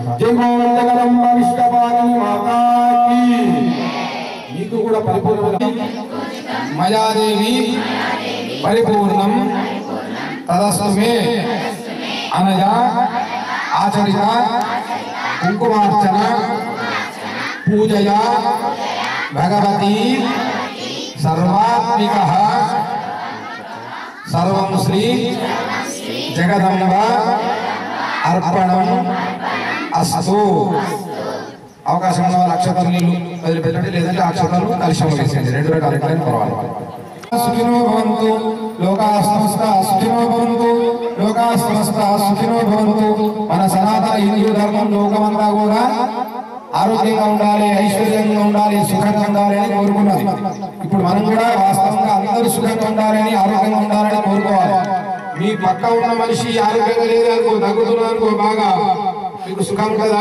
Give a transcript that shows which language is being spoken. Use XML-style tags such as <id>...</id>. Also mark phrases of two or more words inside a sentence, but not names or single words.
<te>మీకు కూడా పరిపూర్ణమైన</te> <sa>మయాదేవి పరిపూర్ణం తదస్మే అనగా ఆచరిత కుంకుమార్చన పూజయా భగవతి సర్వాత్మిక సర్వం శ్రీ జగదంబ అర్పణం అస్తు.</sa> <te>అవకాశం ఉన్న అక్షతలు నీళ్ళు వదిలిపెట్టండి, లేదంటే అక్షతలు కలిసి వేసేయండి, 2 రకాలు ఎట్లయినా పర్వాలేదు.</te> <sa>సుఖినో భవంతు లోకాః సమస్తాః సుఖినో భవంతు, లోకాః సమస్తాః సుఖినో భవంతు.</sa> <te>మన సనాతన హిందూ ధర్మం లోకమంతా కూడా ఆరోగ్యంగా ఉండాలి, ఐశ్వర్యంగా ఉండాలి, సుఖంగా ఉండాలి అని కోరుకున్నది. ఇప్పుడు మనం కూడా వాస్తవంగా అందరూ సుఖంగా ఉండాలని, ఆరోగ్యంగా ఉండాలని కోరుకోవాలి. మీ పక్క ఉన్న మనిషి ఆరోగ్యంగా లేదనుకో, తగ్గుతున్నారనుకో, బాగా మీకు సుఖం కదా?</te>